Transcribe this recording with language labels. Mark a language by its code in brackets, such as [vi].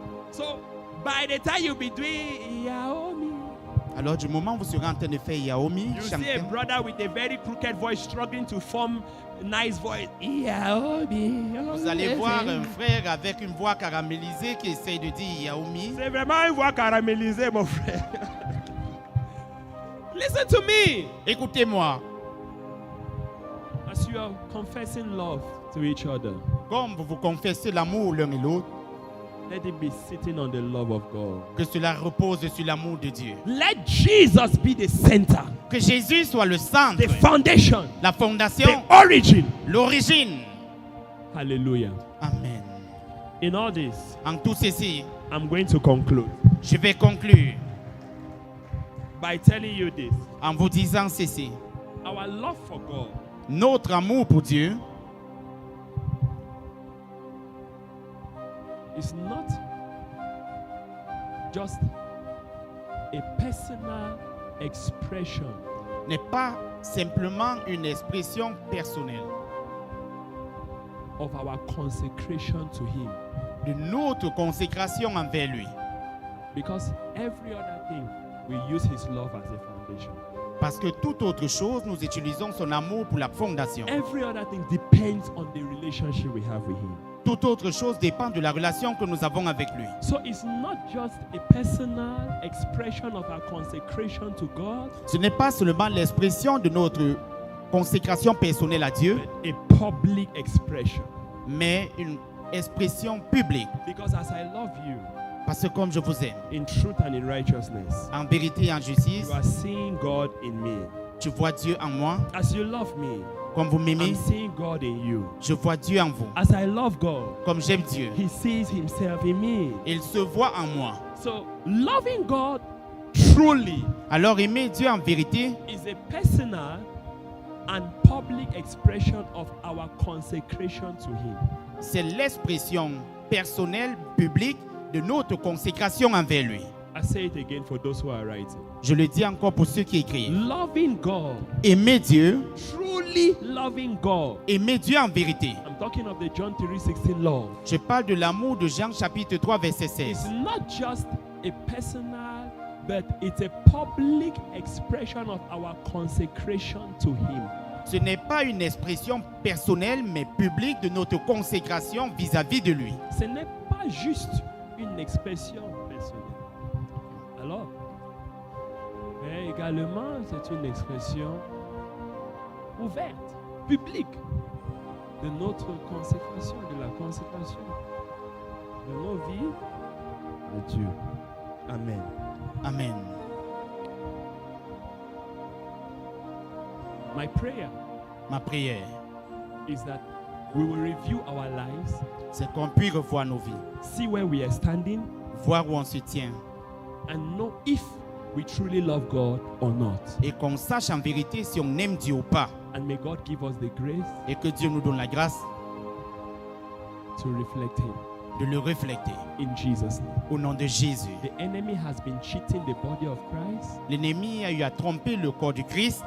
[en] So by the time you be doing Yaomi, [fr] Alors du moment où vous serez en train de faire Yaomi, [en] you see a [fr] chanter, [en] brother with a very crooked voice struggling to form a nice voice. Yaomi. [fr] vous allez voir un frère avec une voix caramélisée qui essaye de dire Yaomi. C'est vraiment une voix caramélisée, mon frère. [en] Listen to me. [fr] Écoutez-moi, [en] As you are confessing love to each other, [fr] comme vous vous confessez l'amour l'un et l'autre, [en] let it be sitting on the love of God. [fr] que cela repose sur l'amour de Dieu. [en] Let Jesus be the center, [fr] Que Jésus soit le centre, [en] the foundation, [fr] la [en] the [fr] fondation, [en] origin. [fr] l'origine. [en] Hallelujah. Amen. In all this, [fr] En tout ceci, [en] I'm going to conclude [fr] je vais conclure [en] by telling you this. [fr] en vous disant ceci. [en] Our love for God [fr] Notre amour pour Dieu [en] is not just a personal expression [fr] n'est pas simplement une expression personnelle [en] of our consecration to Him, [fr] de notre consécration envers lui. [en] because every other thing we use His love as a foundation. [fr] Parce que toute autre chose, nous utilisons son amour pour la fondation. [en] Every other thing depends on the relationship we have with Him. [fr] Toute autre chose dépend de la relation que nous avons avec lui. [en] So it's not just a personal expression of our consecration to God, [fr] Ce n'est pas seulement l'expression de notre consécration personnelle à Dieu, [en] but a public expression. [fr] mais une expression publique. [en] Because as I love you [fr] Parce que comme je vous aime, [en] in truth and in righteousness, [fr] en vérité et en justice, [en] you are seeing God in me. [fr] tu vois Dieu en moi. [en] As you love me, [fr] Comme vous m'aimez, [en] I'm seeing God in you. [fr] je vois Dieu en vous. [en] As I love God, [fr] Comme j'aime Dieu, [en] He sees Himself in me. [fr] il se voit en moi. [en] So loving God truly [fr] Alors aimer Dieu en vérité, [en] is a personal and public expression of our consecration to Him. [fr] c'est l'expression personnelle, publique de notre consécration envers lui. [en] I say it again for those who are writing. [fr] Je le dis encore pour ceux qui écrivent. [en] Loving God, [fr] Aimer Dieu, [en] truly loving God. [fr] aimer Dieu en vérité. [en] I'm talking of the John 3:16 love. [fr] Je parle de l'amour de Jean chapitre 3 verset [en] It's [fr] 16. [en] not just a personal, but it's a public expression of our consecration to Him. [fr] Ce n'est pas une expression personnelle, mais publique de notre consécration vis-à-vis de lui. Ce n'est pas juste une expression personnelle. Alors, mais également, c'est une expression ouverte, publique, de notre consécration, de la consécration de nos vies à Dieu. Amen. Amen. [en] My prayer [fr] Ma prière, [en] is that we will review our lives, [fr] c'est qu'on puisse revoir nos vies, [en] see where we are standing, [fr] voir où on se tient, [en] and know if we truly love God or not. [fr] et qu'on sache en vérité si on aime Dieu ou pas, [en] And may God give us the grace [fr] et que Dieu nous donne la grâce [en] to reflect Him [fr] de le refléter. [en] in Jesus' name. [fr] Au nom de Jésus. [en] The enemy has been cheating the body of Christ. [fr] L'ennemi a eu à tromper le corps du Christ.